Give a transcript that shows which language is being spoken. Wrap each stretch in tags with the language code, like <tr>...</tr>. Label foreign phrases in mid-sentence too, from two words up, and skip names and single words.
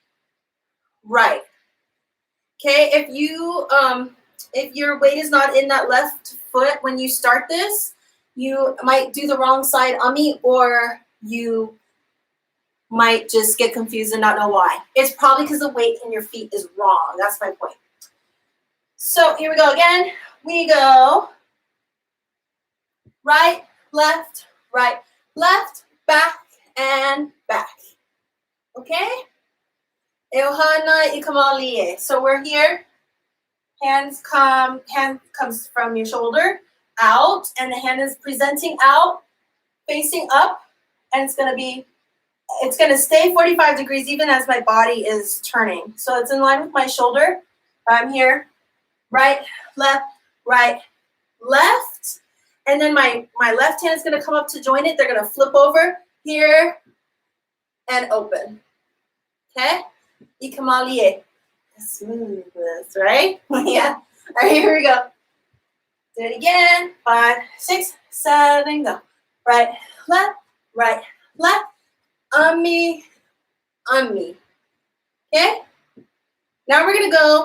<en>Okay, if your weight is not in that left foot when you start this, you might do the wrong side ummy, or you might just get confused and not know why. It's probably because the weight in your feet is wrong. That's my point. So here we go again. We go right, left, back, and back.</en> <haw>Okay? ʻohana I ka malie.</haw> <en>So we're here. Hand comes from your shoulder out, and the hand is presenting out, facing up, and it's going to stay 45 degrees even as my body is turning. So it's in line with my shoulder. I'm here, right, left. And then my left hand is going to come up to join it. They're going to flip over here and open.</en> <haw>Okay? I ka malie.</haw> <en>Smoothness, right? Yeah. All right, here we go. Do it again. 5, 6, 7, go. Right, left. Ummi. Okay? Now we're going to go.</en>